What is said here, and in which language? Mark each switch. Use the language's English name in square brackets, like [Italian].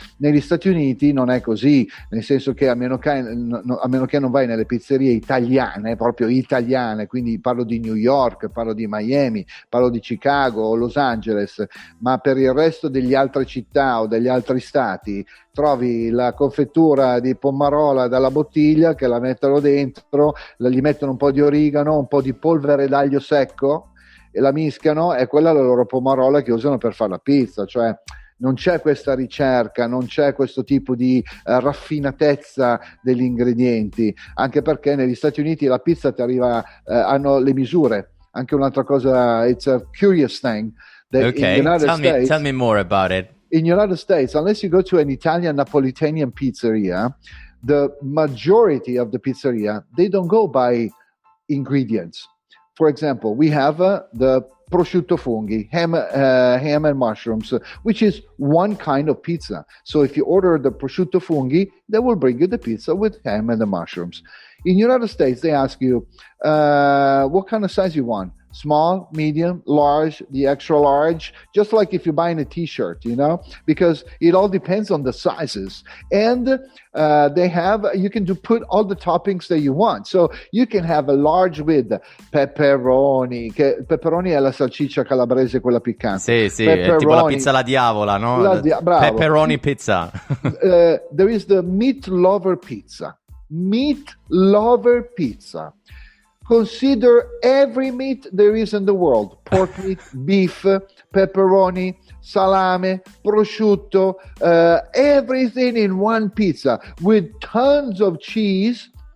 [Italian] Negli Stati Uniti non è così, nel senso che a meno che non vai nelle pizzerie italiane, proprio italiane, quindi parlo di New York, parlo di Miami, parlo di Chicago o Los Angeles, ma per il resto degli altre città o degli altri stati trovi la confettura di pomarola dalla bottiglia, che la mettono dentro, gli mettono un po' di origano, un po' di polvere d'aglio secco e la mischiano, e quella è la loro pomarola che usano per fare la pizza. Cioè non c'è questa ricerca, non c'è questo tipo di raffinatezza degli ingredienti, anche perché negli Stati Uniti la pizza ti arriva, hanno le misure. Anche un'altra cosa, [English] it's a curious thing. Okay, tell me more about it. In the United States, unless you go to an Italian Napolitanian pizzeria, the majority of the pizzeria, they don't go by ingredients. For example, we have the prosciutto funghi, ham and mushrooms, which is one kind of pizza. So if you order the prosciutto funghi, they will bring you the pizza with ham and the mushrooms. In United States, they ask you, what kind of size you want? Small, medium, large, the extra large, just like if you're buying a t-shirt, because it all depends on the sizes. And you can put all the toppings that you want. So you can have a large with pepperoni, [Italian] pepperoni è la salsiccia calabrese, quella piccante. Sì, è tipo la pizza alla diavola, no? Bravo. [English] Pepperoni pizza. There is the meat lover pizza. Meat lover pizza. Consider every meat there is in the world: pork meat, beef, pepperoni, salame, prosciutto, everything in one pizza with tons of cheese.